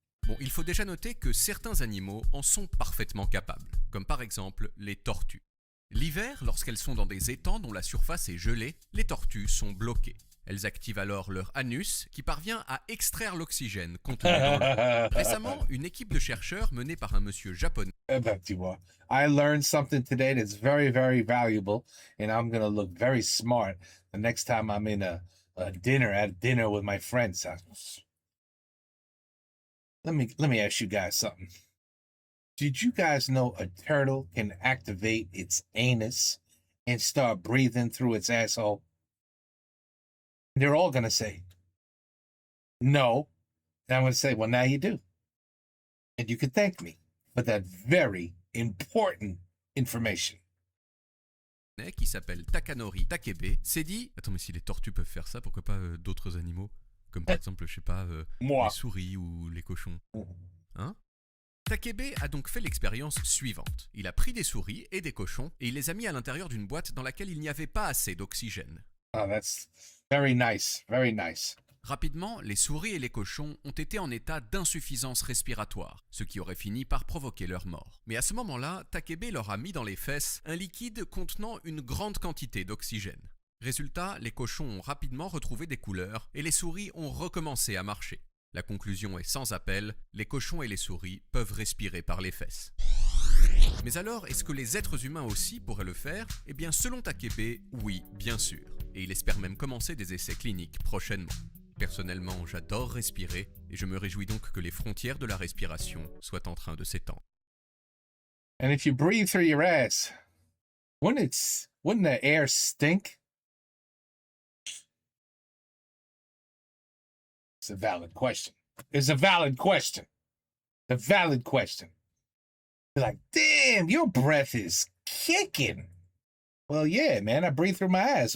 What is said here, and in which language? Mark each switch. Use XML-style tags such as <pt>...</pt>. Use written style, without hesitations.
<fr>Bon, il faut déjà noter que certains animaux en sont parfaitement capables, comme par exemple les tortues. L'hiver, lorsqu'elles sont dans des étangs dont la surface est gelée, les tortues sont bloquées. Elles activent alors leur anus qui parvient à extraire l'oxygène contenu dans l'eau. Récemment, une équipe de chercheurs menée par un monsieur japonais Tu vois,</fr> <en>I learned something today that's very, very valuable, and I'm going to look very smart the next time I'm in a dinner, at dinner with my friends. Let me ask you guys something. Did you guys know a turtle can activate its anus and start breathing through its asshole? They're all going to say, no. And I'm going to say, well, now you do. And you can thank me for that very important information.</en> <fr>Qui s'appelle Takanori Takebe, s'est dit « Attends, mais si les tortues peuvent faire ça, pourquoi pas d'autres animaux? Comme par exemple, je sais pas, Moi. les souris ou les cochons. Hein ?» Takebe a donc fait l'expérience suivante. Il a pris des souris et des cochons et il les a mis à l'intérieur d'une boîte dans laquelle il n'y avait pas assez d'oxygène.</fr> <en>Oh, that's very nice. Very nice.</en> <fr>Rapidement, les souris et les cochons ont été en état d'insuffisance respiratoire, ce qui aurait fini par provoquer leur mort. Mais à ce moment-là, Takebe leur a mis dans les fesses un liquide contenant une grande quantité d'oxygène. Résultat, les cochons ont rapidement retrouvé des couleurs et les souris ont recommencé à marcher. La conclusion est sans appel, les cochons et les souris peuvent respirer par les fesses. Mais alors, est-ce que les êtres humains aussi pourraient le faire? Eh bien, selon Takebe, oui, bien sûr. Et il espère même commencer des essais cliniques prochainement. Personnellement, j'adore respirer et je me réjouis donc que les frontières de la respiration soient en train de s'étendre.</fr> <en>And if you breathe through your ass, wouldn't the air stink? It's a valid question. It's a valid question. A valid question. You're like, damn, your breath is kicking. Well, yeah, man, I breathe through my ass.</en>